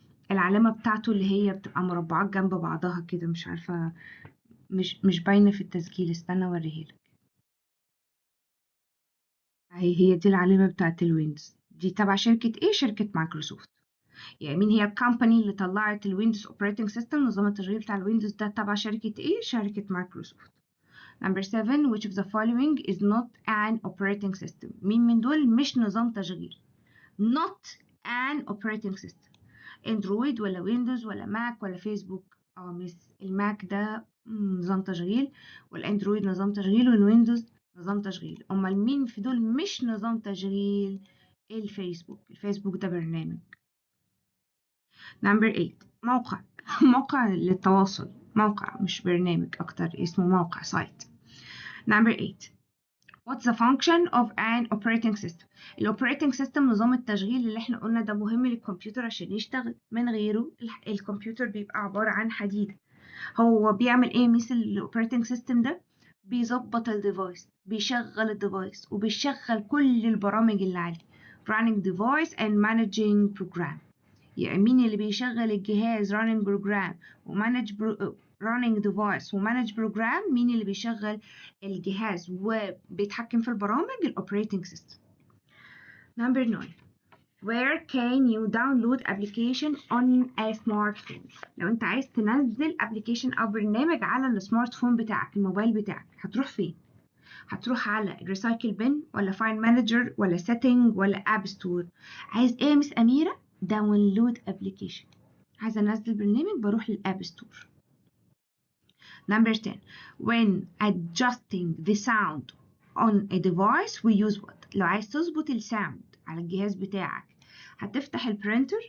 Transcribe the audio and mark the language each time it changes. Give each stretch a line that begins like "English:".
Arabic: العلامة بتاعته اللي هي بتبقى مربعات جنب بعضها كده، مش عارفة، مش باينة في التسجيل، استنى اوريها لك. هي دي العلامة بتاعت الويندوز دي، تبع شركة ايه؟ شركة مايكروسوفت. يعني مين هي الكامباني اللي طلعت الويندوز اوبريتنج سيستم، نظام التشغيل بتاع الويندوز ده تبع شركة ايه؟ شركة مايكروسوفت.
English: Number 7 which of the following is not an operating system؟
Arabic: مين من دول مش نظام تشغيل؟
English: not an operating system.
Arabic: اندرويد ولا ويندوز ولا ماك ولا فيسبوك؟ مس الماك ده نظام تشغيل، والاندرويد نظام تشغيل، والويندوز نظام تشغيل. امال مين في دول مش نظام تشغيل؟ الفيسبوك ده برنامج. نمبر 8 موقع موقع للتواصل، موقع مش برنامج، اكتر اسمه موقع سايت. نمبر 8
English: What's the function of an operating system؟
Arabic: الاوبريتنج سيستم نظام التشغيل اللي احنا قلنا ده مهم للكمبيوتر عشان يشتغل، من غيره الكمبيوتر بيبقى عبارة عن حديدة. هو بيعمل ايه مثل الاوبريتنج سيستم ده؟ بيظبط الديفايس، بيشغل الديفايس، وبيشغل كل البرامج اللي عليه.
English: running device and managing program.
Arabic: يعني مين اللي بيشغل الجهاز
English: running program
Arabic: و
English: manage running device
Arabic: و
English: manage program؟
Arabic: مين اللي بيشغل الجهاز وبيتحكم في البرامج؟ الاوبريتنج سيستم.
English: Number 9 Where can you download application on a smartphone؟
Arabic: لو انت عايز تنزل application او برنامج على السمارت فون بتاعك، الموبايل بتاعك، هتروح فين؟ هتروح على ريسايكل بن ولا فاين مانجر ولا سيتنج ولا اب ستور؟ عايز ايه يا مس اميره؟ داونلود ابلكيشن. عايزه انزل برنامج، بروح للاب ستور.
English: Number 10 when adjusting the sound on a device we use what؟
Arabic: لو عايز تظبط الساوند على الجهاز بتاعك هتفتح البرينتر.